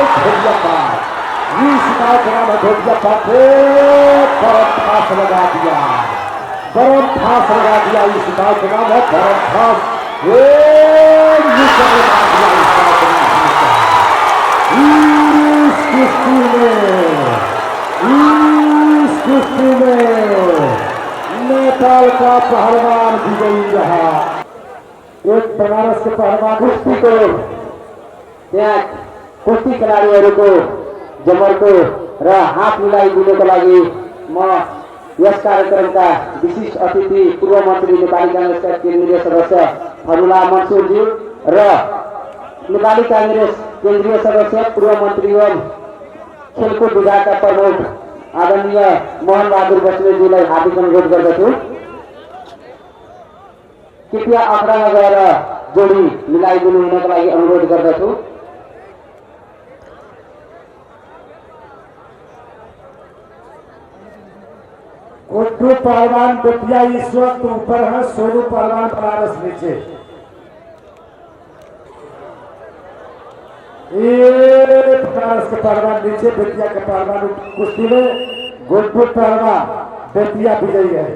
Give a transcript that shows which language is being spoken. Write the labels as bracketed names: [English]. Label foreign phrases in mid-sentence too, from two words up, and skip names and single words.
[Hindi] बरम फांस लगा दिया इस बात का नाम है बरम फांस कुश्ती में नेपाल का पहलवान विजयी रहा। एक बनारस के पहलवान कुश्ती को [Nepali] कुश्ती खिलाड़ीहरूको जमरको र हात मिलाइदिनुको लागि म यस कार्यक्रमका विशिष्ट अतिथि पूर्व मन्त्री नेपाली कांग्रेसका केन्द्रीय सदस्य फरुला मंसूरजी र नेपाली कांग्रेस केन्द्रीय सदस्य पूर्व मन्त्री एवं खेलकुद विभागका प्रमुख आदरणीय मोहन बहादुर बस्नेतजीलाई हार्दिक अनुरोध गर्दछु। कृपया अखडामा गएर जोडी मिलाइदिनु हुनको लागि अनुरोध गर्दछु। [Hindi] गुड्डू पहलवान बेटिया इस वक्त ऊपर है, सोनू पहलवान बनारस नीचे। बनारस के पहलवान नीचे, बेटिया के पहलवान कुश्ती में गुड्डू पहलवान बेटिया विजयी है।